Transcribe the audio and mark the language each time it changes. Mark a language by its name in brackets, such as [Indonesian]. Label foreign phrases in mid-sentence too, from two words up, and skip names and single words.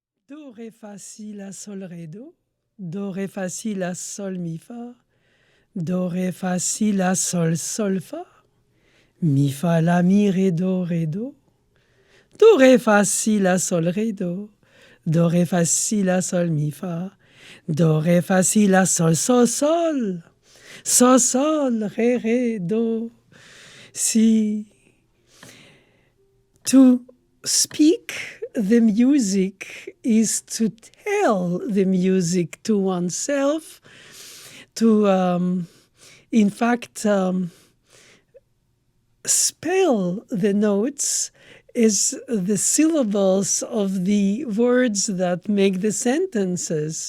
[French] Do, ré, fa, si, la, sol, ré, do. Do, ré, fa, si, la, sol, mi, fa. Do, ré, fa, si, la, sol, sol, fa. Mi, fa, la, mi, ré, do, ré, do. Do, ré, fa, si, la, sol, ré, do. Do, ré, fa, si, la, sol, mi, fa. Do, ré, fa, si, la, sol, sol, sol. Sol, sol, ré, ré, do. Si. [English] To speak the music is to tell the music to oneself, to, in fact, spell the notes is the syllables of the words that make the sentences.